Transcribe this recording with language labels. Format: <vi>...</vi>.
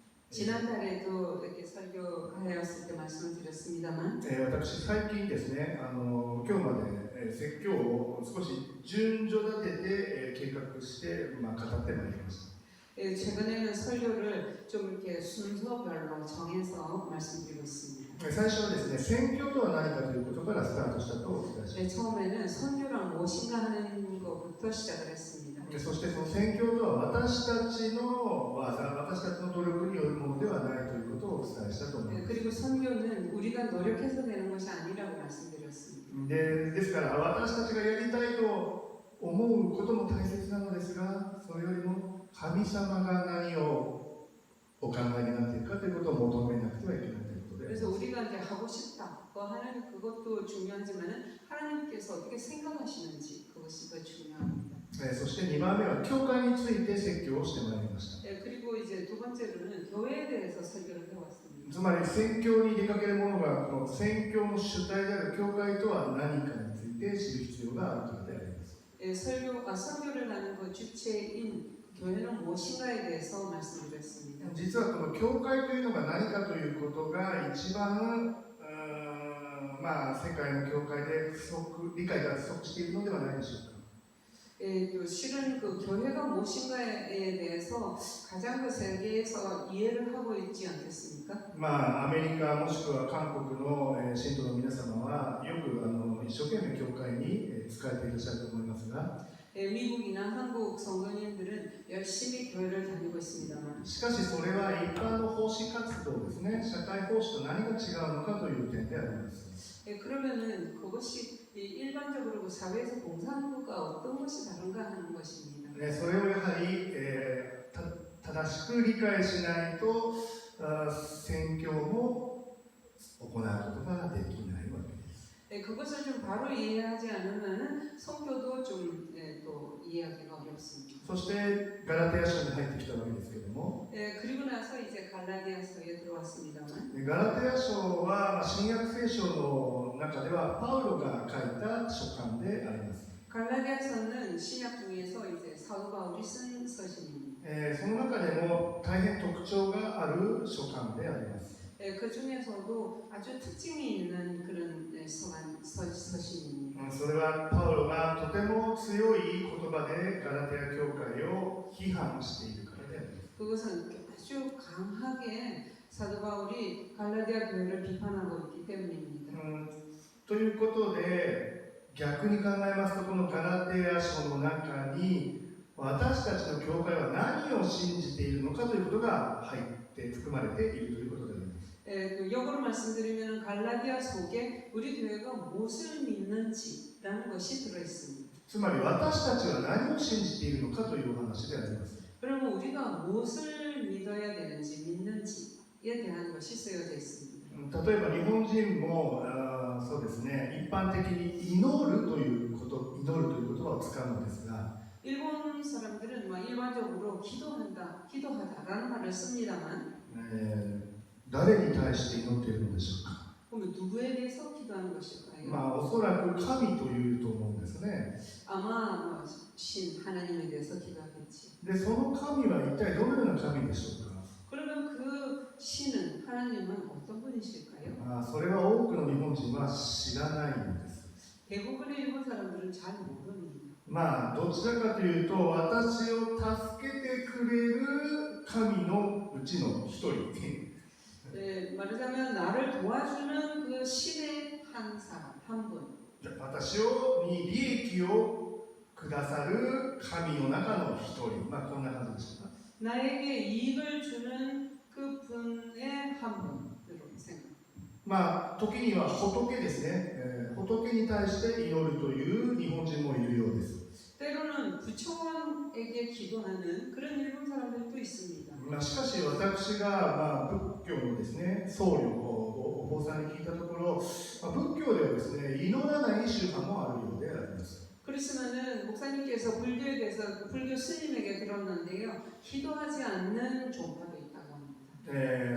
<ko>지난달에도 이렇게 설교하였을 때 말씀드렸습니다만,</ko> <ja>私最近ですね、今日まで説教を少し順序立てて計画して、語ってまいりました。</ja> <ko>최근에는 설교를 좀 이렇게 순서별로 정해서 말씀드리고 있습니다.</ko> <ja>最初はですね、宣教とは何かということからスタートしたとお伝えします。</ja> <ko>처음에는 선교란 무엇인가 하는 것부터 시작을 했습니다.</ko> <ja>そしてその宣教とは私たちの技、私たちの努力によるものではないということをお伝えしたと思います。</ja> <ko>그리고 선교는 우리가 노력해서 되는 것이 아니라고 말씀드렸습니다.</ko> <ja>ですから私たちがやりたいと思うことも大切なのですが、それよりも神様が何をお考えになっているかということを求めなくてはいけないということで。</ja> <ko>그래서 우리가 이제 하고 싶다. 하나님 그것도 중요하지만은 하나님께서 어떻게 생각하시는지 그것이 더 중요합니다.</ko> <ja>そして2番目は教会について説教をしてまいりました。</ja> <ko>그리고 이제 두 번째로는 교회에 대해서 설교를 해왔습니다.</ko> <ja>つまり宣教に出かける者がこの宣教の主体である教会とは何かについて知る必要があるからであります。</ja> <ko>설교를 하는 그 주체인 교회는 무엇인가에 대해서 말씀드렸습니다.</ko> <ja>実はこの教会というのが何かということが一番世界の教会で理解が不足しているのではないでしょうか。</ja> <ko>실은 그 교회가 무엇인가에 대해서 가장 그 세계에서 이해를 하고 있지 않겠습니까?</ko> <ja>アメリカもしくは韓国の信徒の皆様はよく一生懸命教会に仕えていらっしゃると思いますが、</ja> <ko>미국이나 한국 성도님들은 열심히 교회를 다니고 있습니다만</ko> <ja>しかしそれは一般の奉仕活動ですね、社会奉仕と何が違うのかという点であります。</ja> <ko>그러면은 그것이 일반적으로 그 사회에서 봉사하는 것과 어떤 것이 다른가 하는 것입니다.</ko> <ja>それをやはり、正しく理解しないと宣教も行うことができないわけです。</ja> <ko>그것을 좀 바로 이해하지 않으면 선교도 좀 또 이해하기가 어렵습니다.</ko> <ja>そしてガラテヤ書に入ってきたわけですけれども、</ja> <ko>그리고 나서 이제 갈라디아서에 들어왔습니다만</ko> <ja>ガラテヤ書は新約聖書の中ではパウロが書いた書簡であります。</ja> <ko>갈라디아서는 신약 중에서 이제 사도 바울이 쓴 서신입니다.</ko> <ja>その中でも大変特徴がある書簡であります。</ja> <ko>그 중에서도 아주 특징이 있는 그런 서신입니다.</ko> <ja>それはパウロがとても強い言葉でガラテヤ教会を批判しているからであります。</ja> <ko>그것은 아주 강하게 사도 바울이 갈라디아 교회를 비판하고 있기 때문입니다.</ko> <ja>ということで逆に考えますと、このガラテヤ書の中に私たちの教会は何を信じているのかということが入って含まれているということであります。</ja> <ko>역으로 말씀드리면 갈라디아 속에 우리 교회가 무엇을 믿는지라는 것이 들어있습니다.</ko> <ja>つまり私たちは何を信じているのかというお話であります。</ja> <ko>그러면 우리가 무엇을 믿어야 되는지 믿는지에 대한 것이 쓰여져 있습니다.</ko> <ja>例えば日本人もそうですね、一般的に祈るという言葉を使うのですが、</ja> <ko>일본 사람들은 막 일반적으로 기도하다라는 말을 씁니다만</ko> <ja>誰に対して祈っているのでしょうか。</ja> <ko>그러면 누구에 대해서 기도하는 것일까요?</ko> <ja>おそらく神というと思うんですね。</ja> <ko>아마 신 하나님에 대해서 기도하겠지.</ko> <ja>で、その神は一体どのような神でしょうか。</ja> <ko>그러면 그 신은 하나님은 어떤 분이실까요?</ko> <ja>それは多くの日本人は知らないんです。</ja> <ko>대부분의 일본 사람들은 잘 모릅니다.</ko> <ja>どちらかというと、私を助けてくれる神のうちの一人。</ja> <ko>말하자면 나를 도와주는 그 신의 한 사람, 한 분.</ko> <ja>私に利益をくださる神の中の一人。こんな感じでしょうか。</ja> <ko>나에게 이익을 주는 그 분의 한 분으로 생각.</ko> <ja>時には仏ですね、仏に対して祈るという日本人もいるようです。</ja> <ko>때로는 부처왕에게 기도하는 그런 일본 사람들도 있습니다.</ko> <ja>しかし私が、仏教のですね、僧侶をお坊さんに聞いたところ、仏教ではですね、祈らない宗派もあるようであります。</ja> <ko>그렇지만은 목사님께서 불교에 대해서 불교 스님에게 들었는데요, 기도하지 않는 종파도 있다고 합니다.</ko>